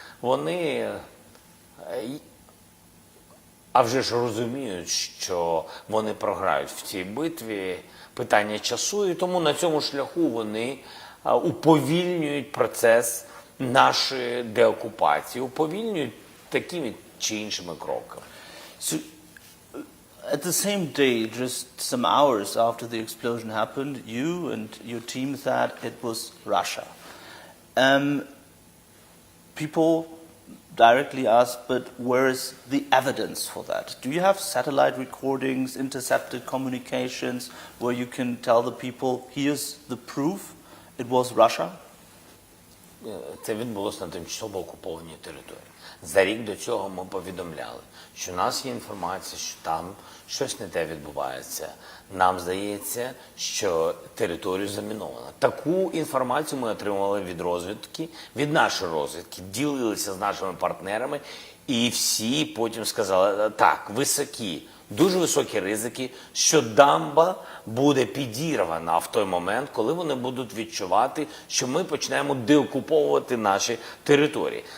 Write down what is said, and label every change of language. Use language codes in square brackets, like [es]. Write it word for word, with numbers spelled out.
[uk] Вони е, й- а вже ж розуміють, що вони програють в цій битві, питання часу, і тому на цьому шляху вони а, уповільнюють процес нашої деокупації, уповільнюють такими чи іншими кроками. [en] So, uh, at the same day, just some hours after the explosion happened, you and your team thought it was Russia. Um, people directly asked, but where is the evidence for that? Do you have satellite recordings, intercepted communications, where you can tell the people, here's the proof, it was Russia? [uk] Е, Це відбулося на тимчасово окупованій території. За рік до цього ми повідомляли, що у нас є інформація, що там щось не те відбувається. Нам здається, що територію заміновано. Таку інформацію ми отримували від розвідки, від нашої розвідки, ділилися з нашими партнерами, і всі потім сказали, так, високі, дуже високі ризики, що дамба буде підірвана в той момент, коли вони будуть відчувати, що ми почнемо деокуповувати наші території.